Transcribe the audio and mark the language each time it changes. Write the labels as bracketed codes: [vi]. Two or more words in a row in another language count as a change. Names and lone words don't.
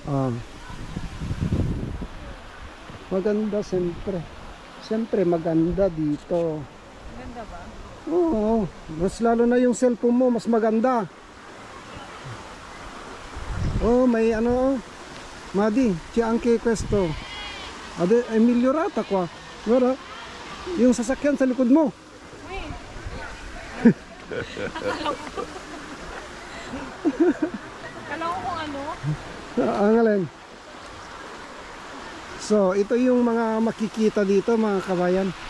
[tl] Maganda siyempre. Siyempre maganda dito. Maganda ba? Oo, mas lalo na yung cellphone mo, mas maganda. Oh, may ano, Madi, [it] ci anche questo. È migliorata qua. Guarda, [tl] yung sasakyan sa likod mo. Uy! Akala ko kung ano. Ang alin. So, ito yung mga makikita dito, mga kabayan.